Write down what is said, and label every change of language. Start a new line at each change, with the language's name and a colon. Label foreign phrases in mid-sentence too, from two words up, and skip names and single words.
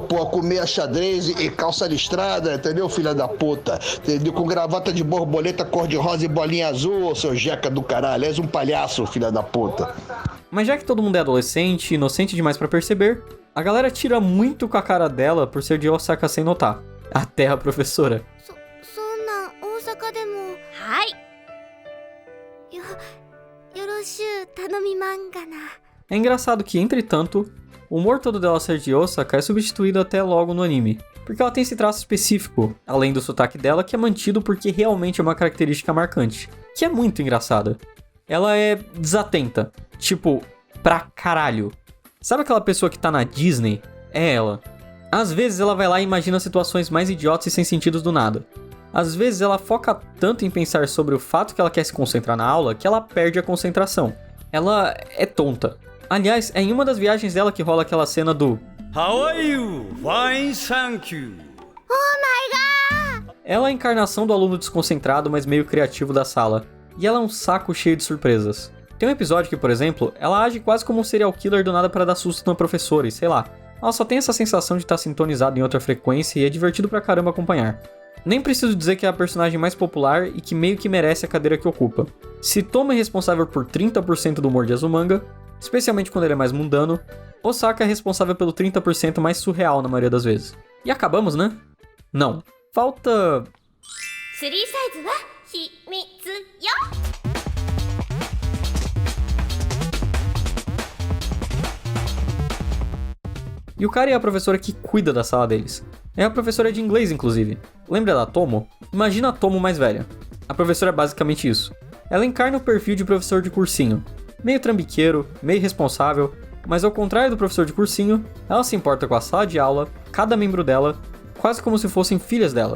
Portuguese: Pô, comer xadrez e calça listrada, entendeu, filha da puta? Entendeu? Com gravata de borboleta cor-de-rosa e bolinha azul, seu jeca do caralho. És um palhaço, filha da puta. Mas já que todo mundo é adolescente, inocente demais pra perceber, a galera tira muito com a cara dela por ser de Osaka sem notar. Até a professora.
Japanese: そんな大阪でもはい よろしゅう頼みまんがな
Portuguese: É engraçado que, entretanto, o humor todo dela ser de Osaka é substituído até logo no anime. Porque ela tem esse traço específico, além do sotaque dela, que é mantido porque realmente é uma característica marcante. Que é muito engraçada. Ela é desatenta. Tipo, pra caralho. Sabe aquela pessoa que tá na Disney? É ela. Às vezes ela vai lá e imagina situações mais idiotas e sem sentidos do nada. Às vezes ela foca tanto em pensar sobre o fato que ela quer se concentrar na aula que ela perde a concentração. Ela é tonta. Aliás, é em uma das viagens dela que rola aquela cena do
English: How are you? Fine, thank you. Oh my god!
Portuguese: Ela é a encarnação do aluno desconcentrado, mas meio criativo da sala. E ela é um saco cheio de surpresas. Tem um episódio que, por exemplo, ela age quase como um serial killer do nada para dar susto na professora e sei lá. Ela só tem essa sensação de estar sintonizada em outra frequência e é divertido pra caramba acompanhar. Nem preciso dizer que é a personagem mais popular e que meio que merece a cadeira que ocupa. Se Tomo é responsável por 30% do humor de Azumanga, especialmente quando ele é mais mundano, Osaka é responsável pelo 30% mais surreal na maioria das vezes. E acabamos, né? Não. Falta...
Japanese: 3サイズは秘密よ
Portuguese: Yukari é a professora que cuida da sala deles. É a professora de inglês, inclusive. Lembra da Tomo? Imagina a Tomo mais velha. A professora é basicamente isso. Ela encarna o perfil de professor de cursinho. Meio trambiqueiro, meio responsável, mas ao contrário do professor de cursinho, ela se importa com a sala de aula, cada membro dela, quase como se fossem filhas dela.